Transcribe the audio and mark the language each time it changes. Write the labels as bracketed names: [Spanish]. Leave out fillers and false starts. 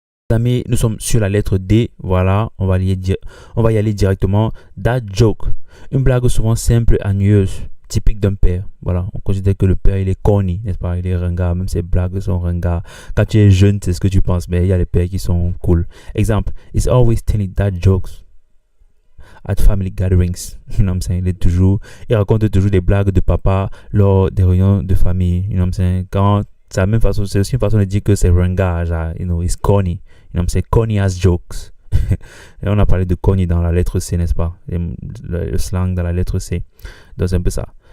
[French] Amis, nous sommes sur la lettre D. Voilà, on va y aller directement. [English] That joke. [French] Une blague souvent simple et ennuyeuse, typique d'un père. Voilà, on considère que le père, il est corny, n'est-ce pas? Il est ringard, même ses blagues sont ringards. Quand tu es jeune, c'est ce que tu penses, mais il y a les pères qui sont cool. [English] Exemple, he's always telling dad jokes at family gatherings. You know what I'm saying? [French] Il raconte toujours des blagues de papa lors des réunions de famille. [English] You know what I'm saying? [French] C'est la même façon, c'est aussi une façon de dire que c'est ringard, genre, [English] you know, it's corny. You know, [French] c'est corny as jokes. Et on a parlé de corny dans la lettre C, n'est-ce pas? Le slang dans la lettre C. Donc c'est un peu ça.